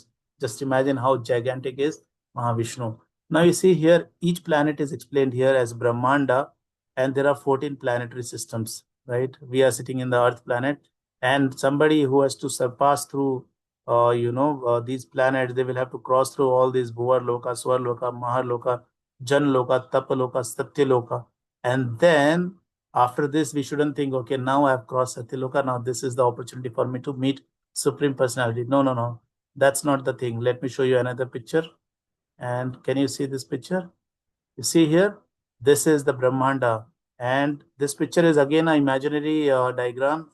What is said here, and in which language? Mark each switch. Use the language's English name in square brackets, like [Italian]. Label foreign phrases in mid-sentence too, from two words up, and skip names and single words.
[English] Just imagine how gigantic is Mahavishnu. Now you see here, each planet is explained here as Brahmanda, and there are 14 planetary systems, right? We are sitting in the Earth planet, and somebody who has to surpass through, these planets, they will have to cross through all these Bhuvar Loka, Swar Loka, Mahar Loka, Jan Loka, Tapa Loka, Satya Loka. And then after this, we shouldn't think, okay, now I have crossed Satya Loka. Now this is the opportunity for me to meet Supreme Personality. No, no, no. That's not the thing. Let me show you another picture. And can you see this picture? You see here, this is the Brahmanda. And this picture is again an imaginary diagram.